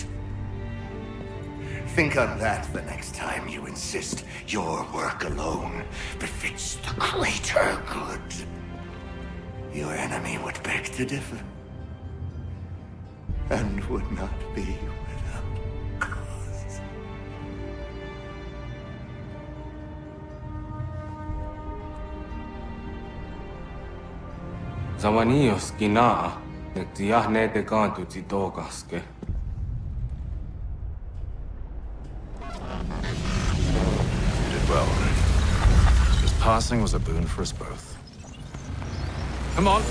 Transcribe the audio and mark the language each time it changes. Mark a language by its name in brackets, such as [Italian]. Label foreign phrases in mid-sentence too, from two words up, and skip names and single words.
[English] Think on that the next time you insist your work alone befits the greater good. Your enemy would beg to differ, and would not be without cause. Zawanios gina, netiahne te kantu titokaske. You did well. His passing was a boon for us both. Come on.